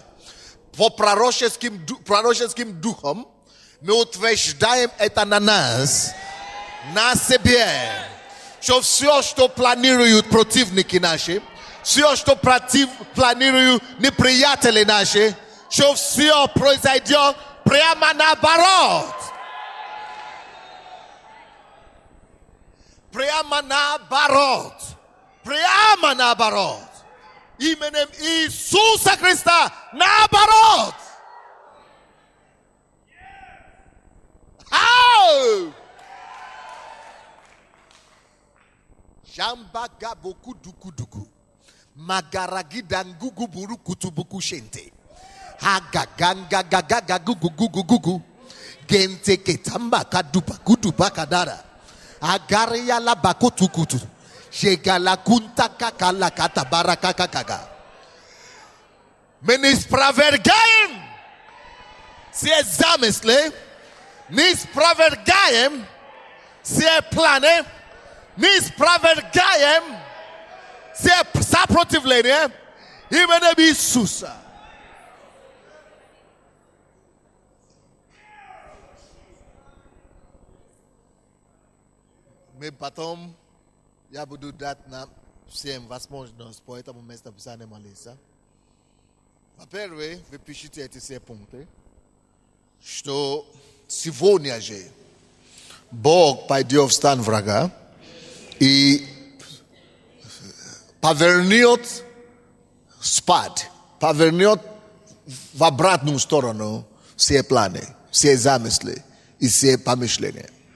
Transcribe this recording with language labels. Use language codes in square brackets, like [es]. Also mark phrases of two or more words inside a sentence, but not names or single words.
[ru] По пророческим духом мы утверждаем это на нас, на себе, что все, что планируют противники наши, все, что планируют неприятели наши, что все произойдет прямо наоборот. Прямо наоборот. Прямо наоборот. Именем Иисуса Христа наоборот. Jambaga boku duku duku. Magaragi dangugu buru kutubuku shente. Hagaganga gagaga gugu gugu gugu. Gente ketamba kadupa kutupa kadara. Agaria la bakotu kutu. Shegala kunta kakala kata baraka kakaga. Menis pravergaim. Se zamesle. Nis pravergaim. Se plane. Nis pravergaim. Se saprotivlenie. Imene bisusa. Мы потом, я буду дать нам всем возможность по этому месту писания молиться. Во-первых, вы пишите эти все пункты, что сегодня же Бог пойдет в стан врага и повернет спад, повернет в обратную сторону все планы, все замыслы и все помышления.